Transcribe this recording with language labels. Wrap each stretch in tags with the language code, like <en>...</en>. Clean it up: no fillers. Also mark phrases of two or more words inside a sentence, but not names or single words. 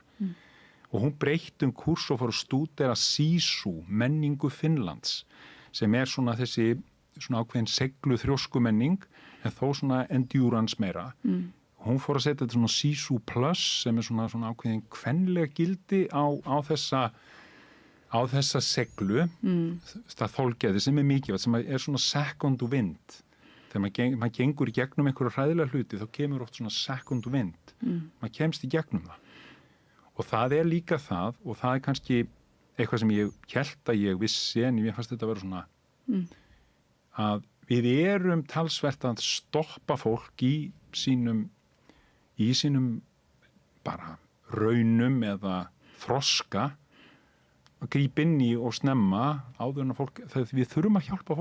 <is>Og hún breytti kurs og fór að stúdera Sisu, menningu Finnlands, sem svona þessi svona ákveðin seglu þrjóskumenning, en þó svona endurance meira. Hún fór að setja þetta svona Sisu Plus sem svona ákveðin kvenlega gildi á þessa seglu, það þolgeði sem mikilvægt, sem svona</is> <en>second wind</en> <is>þegar maður gengur í gegnum einhverja hræðilega hluti, þá kemur oft svona</is> <en>second wind,</en> <is>maður kemst í gegnum það. Og það líka það, og það kannski eitthvað sem ég hélt að ég vissi, en ég fannst þetta að vera svona, að við erum talsvert að stoppa fólk í sínum bara raunum eða þroska, að grípa inn í og snemma áður en að fólk, við þurfum að hjálpa fólki</is>